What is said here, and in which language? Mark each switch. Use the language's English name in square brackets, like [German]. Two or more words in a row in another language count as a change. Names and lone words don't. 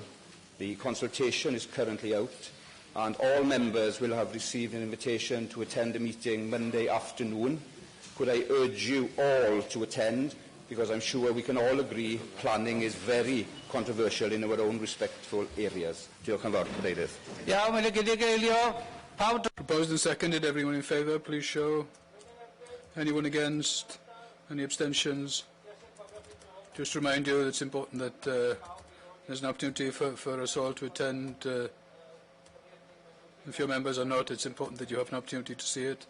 [English] The consultation is currently out and all members will have received an invitation to attend a meeting Monday afternoon. Could I urge you all to attend, because I'm sure we can all agree planning is very controversial in our own respectful areas. [Welsh] Diolch yn fawr, Cadeirydd. [English] Proposed and seconded. Everyone in favour, please show. Anyone against? Any abstentions? Just to remind you, it's important that there's an opportunity for us all to attend. If your members are not, it's important that you have an opportunity to see it.